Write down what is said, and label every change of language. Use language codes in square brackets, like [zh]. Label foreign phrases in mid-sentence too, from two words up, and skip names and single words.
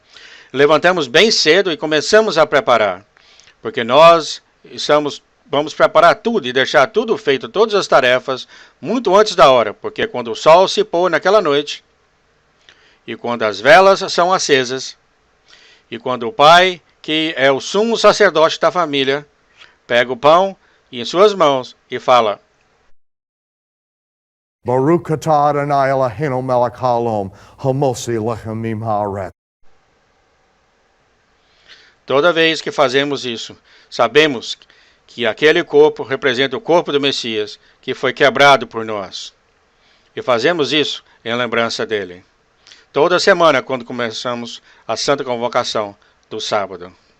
[pt] Levantamos bem cedo e começamos a preparar, porque nós vamos preparar tudo e deixar tudo feito, todas as tarefas, muito antes da hora, porque quando o sol se pôr naquela noite, e quando as velas são acesas, e quando o pai, que é o sumo sacerdote da família, pega o pão em suas mãos e fala: [he] ברוך אתה אדוני אלוהינו מלך העולם, המוציא לחם הארץ. [pt] Toda vez que fazemos isso, sabemos que aquele corpo representa o corpo do Messias, que foi quebrado por nós. E fazemos isso em lembrança dele. Toda semana, quando começamos a Santa Convocação do sábado.